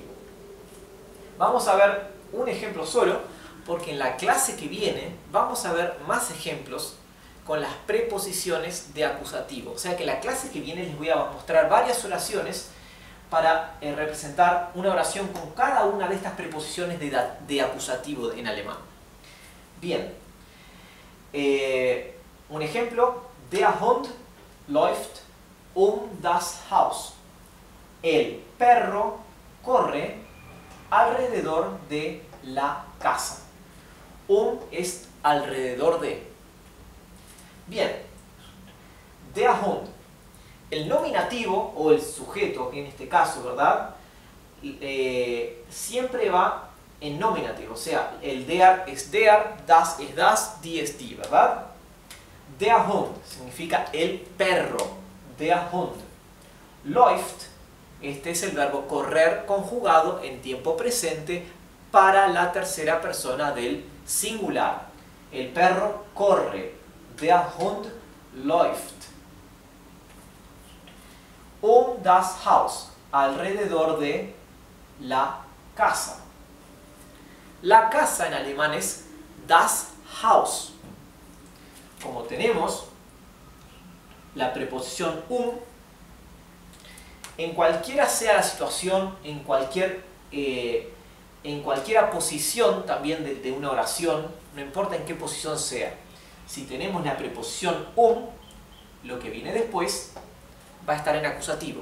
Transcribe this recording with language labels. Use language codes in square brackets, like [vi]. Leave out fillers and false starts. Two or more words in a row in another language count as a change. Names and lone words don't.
[es] Vamos a ver un ejemplo solo, porque en la clase que viene vamos a ver más ejemplos con las preposiciones de acusativo. O sea que en la clase que viene les voy a mostrar varias oraciones para representar una oración con cada una de estas preposiciones de acusativo en alemán. Bien, un ejemplo: [de] Der Hund läuft das Haus. [es] El perro corre alrededor de la casa. Es alrededor de. Bien, [de] der Hund. [es] El nominativo, o el sujeto en este caso, ¿verdad? Siempre va en nominativo. O sea, el der es der, das es das, die es die, ¿verdad? [de] Der Hund [es] significa el perro. [de] Der Hund. Läuft, [es] este es el verbo correr conjugado en tiempo presente para la tercera persona del singular. El perro corre. [de] Der Hund läuft. Das Haus, [es] alrededor de la casa. La casa en alemán es [de] das Haus. [es] Como tenemos la preposición en cualquiera sea la situación, en cualquiera posición también de una oración, no importa en qué posición sea, si tenemos la preposición lo que viene después va a estar en acusativo.